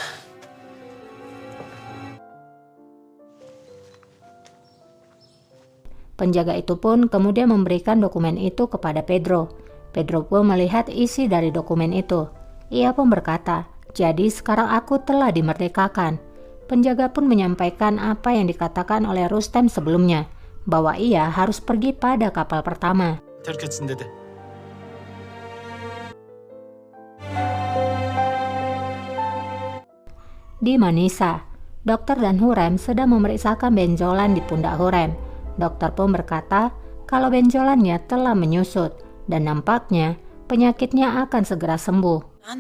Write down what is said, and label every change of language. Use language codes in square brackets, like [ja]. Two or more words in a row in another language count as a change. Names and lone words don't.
[id] Penjaga itu pun kemudian memberikan dokumen itu kepada Pedro. Pedro pun melihat isi dari dokumen itu. Ia pun berkata, jadi sekarang aku telah dimerdekakan. Penjaga pun menyampaikan apa yang dikatakan oleh Rustem sebelumnya, bahwa ia harus pergi pada kapal pertama. [tr] Terk etsin dedi. [id] Di Manisa, dokter dan Hurrem sedang memeriksakan benjolan di pundak Hurrem. Dokter pun berkata kalau benjolannya telah menyusut dan nampaknya penyakitnya akan segera sembuh.